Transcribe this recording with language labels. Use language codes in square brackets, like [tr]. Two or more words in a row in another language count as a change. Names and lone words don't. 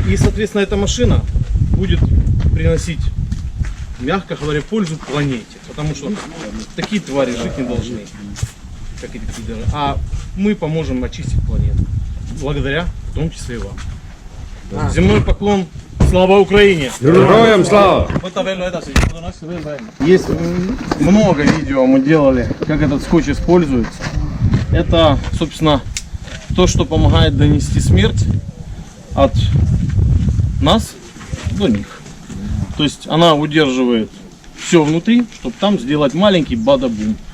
[ru] И, соответственно, эта машина будет приносить, мягко говоря, пользу планете. Потому что такие твари жить не должны, как эти пидоры. А мы поможем очистить планету. Благодаря, в том числе и вам. Земной поклон [uk] Слава Україні! [ru] Героям слава! [et] Võta veel edasi, mul on asju veel räägima. [ru] Есть много видео мы делали, как этот скотч используется. Это, собственно, то, что помогает донести смерть от нас до них. То есть она удерживает все внутри, чтобы там сделать маленький бада-бум.